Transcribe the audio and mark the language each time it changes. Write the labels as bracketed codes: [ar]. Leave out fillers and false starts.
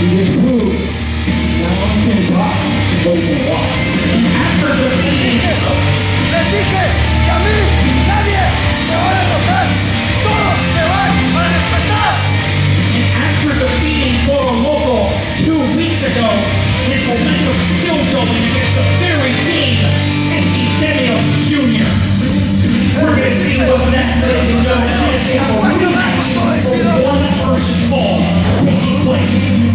[en] He just proved not only can talk, but he can walk. And after defeating [es] Les dije que a mí nadie me va a derrotar. Todos me van a respetar. [en] And after defeating Toro Loco 2 weeks ago, his momentum still going against the very team, APW Jr. We're going to see what's next, ladies and gentlemen. They have a rematch for one first fall taking place.